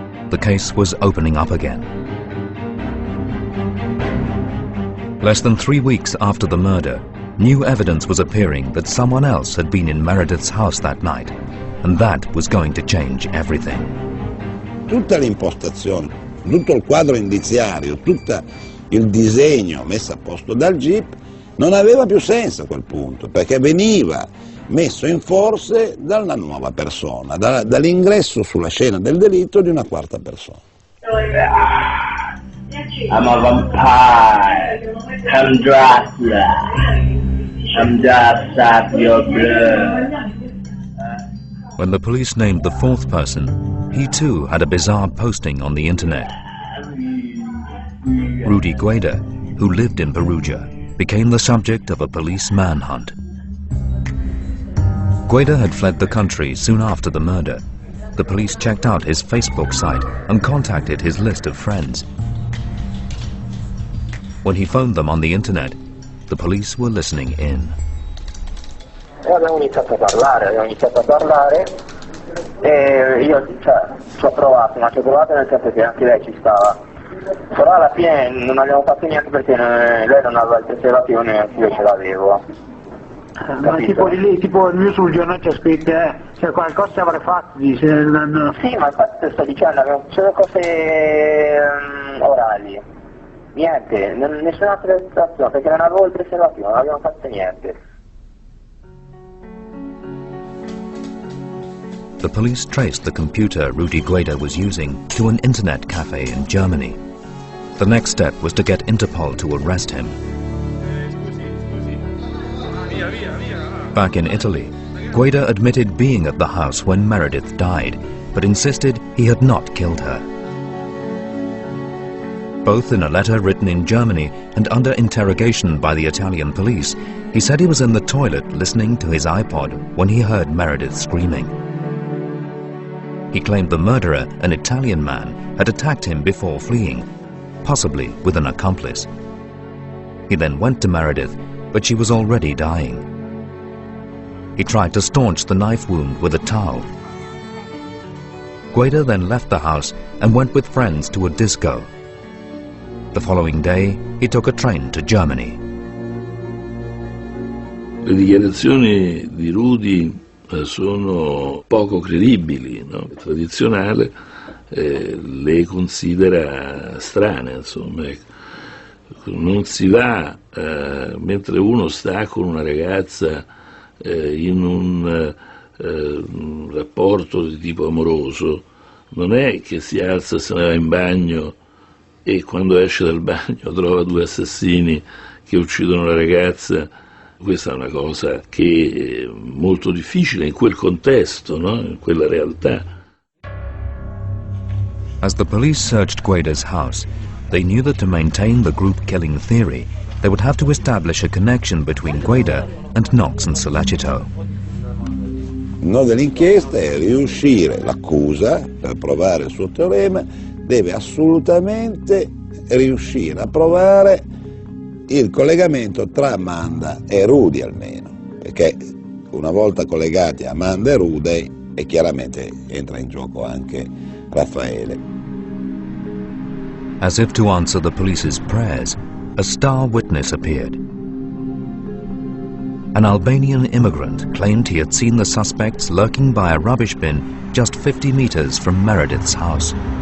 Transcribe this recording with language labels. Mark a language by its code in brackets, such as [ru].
[en] The case was opening up again. Less than 3 weeks after the murder, new evidence was appearing that someone else had been in Meredith's house that night, and that was going to change everything. [it] Tutta l'impostazione tutto il quadro indiziario, tutto il disegno messo a posto dal GIP non aveva più senso a quel punto, perché veniva messo in forse da una nuova persona, dall'ingresso sulla scena del delitto di una quarta persona. [en] I'm a vampire. I'm Dracula. I'm just suck your blood. When the police named the fourth person, he too had a bizarre posting on the internet. Rudy Gueda, who lived in Perugia, became the subject of a police manhunt. Gueda had fled the country soon after the murder. The police checked out his Facebook site and contacted his list of friends. When he phoned them on the internet, the police were listening in. [it] Abbiamo iniziato a parlare e io ci ho provato nel senso che anche lei ci stava. Però alla fine non abbiamo fatto niente perché lei non aveva il preservativo, neanche io ce l'avevo. Ma tipo di lì, tipo il mio sul giornale c'è scritto, cioè qualcosa ci avrei fatto, dice. Sì, ma infatti te sto dicendo, abbiamo solo cose orali. Niente, nessuna preservazione, perché non avevo il preservativo, non abbiamo fatto niente. [en] The police traced the computer Rudy Gueda was using to an internet cafe in Germany. The next step was to get Interpol to arrest him. Back in Italy, Gueda admitted being at the house when Meredith died, but insisted he had not killed her. Both in a letter written in Germany and under interrogation by the Italian police, he said he was in the toilet listening to his iPod when he heard Meredith screaming. He claimed the murderer, an Italian man, had attacked him before fleeing, possibly with an accomplice. He then went to Meredith, but she was already dying. He tried to staunch the knife wound with a towel. Gueda then left the house and went with friends to a disco. The following day, he took a train to Germany. [it] Le dichiarazioni di Rudy sono poco credibili, no? Il tradizionale le considera strane, insomma. Non si va mentre uno sta con una ragazza in un rapporto di tipo amoroso, non è che si alza, se ne va in bagno e quando esce dal bagno trova due assassini che uccidono la ragazza. Questa è una cosa che è molto difficile in quel contesto, no? In quella realtà. [en] As the police searched Gueda's house, they knew that to maintain the group killing theory, they would have to establish a connection between Gueda and Knox and Sollecito. [it] Il nodo dell'inchiesta è riuscire, l'accusa, per provare il suo teorema, deve assolutamente riuscire a provare il collegamento tra Amanda e Rudy almeno, perché una volta collegati Amanda e Rudy e chiaramente entra in gioco anche Raffaele. [en] As if to answer the police's prayers, a star witness appeared. An Albanian immigrant claimed he had seen the suspects lurking by a rubbish bin just 50 meters from Meredith's house.